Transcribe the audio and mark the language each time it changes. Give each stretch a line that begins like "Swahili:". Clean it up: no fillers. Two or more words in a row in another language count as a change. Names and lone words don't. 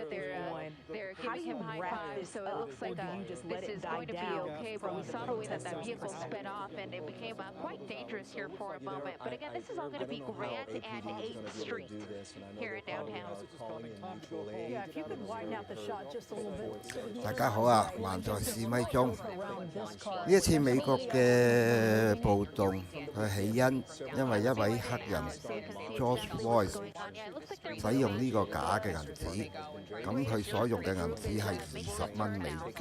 English: They're giving him high fives, so it looks like this is going to be okay. But we saw the way that vehicle sped off, and it became quite dangerous here for a moment. But again, this is all going to be Grant and 8th Street here in downtown. Yeah, if you could widen out the shot just a little bit.
Cantonese: 大家好啊，還在示威中。呢一次美國嘅暴動，佢起因為一位黑人 Justiceforfloyd 使用呢個假嘅銀紙，咁佢所用嘅銀紙係20蚊美金。